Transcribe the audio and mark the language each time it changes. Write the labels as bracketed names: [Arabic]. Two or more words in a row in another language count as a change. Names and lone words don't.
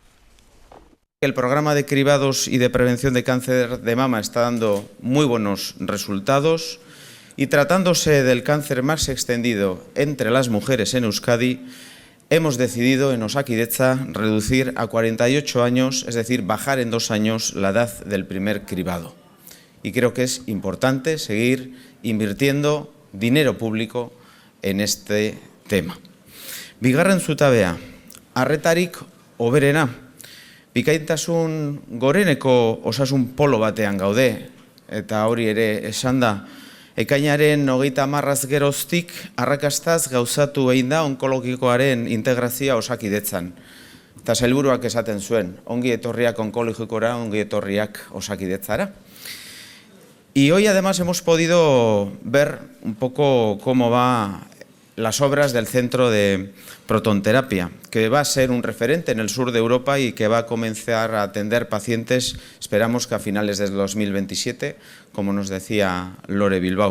[Spanish] El programa de cribados y de prevención de cáncer de mama está dando muy buenos resultados y tratándose del cáncer más extendido entre las mujeres en Euskadi, hemos decidido en Osakidetza reducir a 48 años, es decir, bajar en 2 años la edad del primer cribado. Y creo que es importante seguir invirtiendo dinero público en este tema. [Basque] Bigarren zutabea, arretarik hoberena. Bikaintasun goreneko osasun polo batean gaude, eta hori ere esan da, ekainaren 30 geroztik arrakastaz gauzatu egin da onkologikoaren integrazioa Osakidetzan. Eta sailburuak esaten zuen, ongi etorriak onkologikora, ongi etorriak Osakidetzara. [Spanish] Y hoy además hemos podido ver un poco cómo va las obras del centro de protonterapia, que va a ser un referente en el sur de Europa y que va a comenzar a atender pacientes, esperamos que a finales del 2027, como nos decía Lore Bilbao.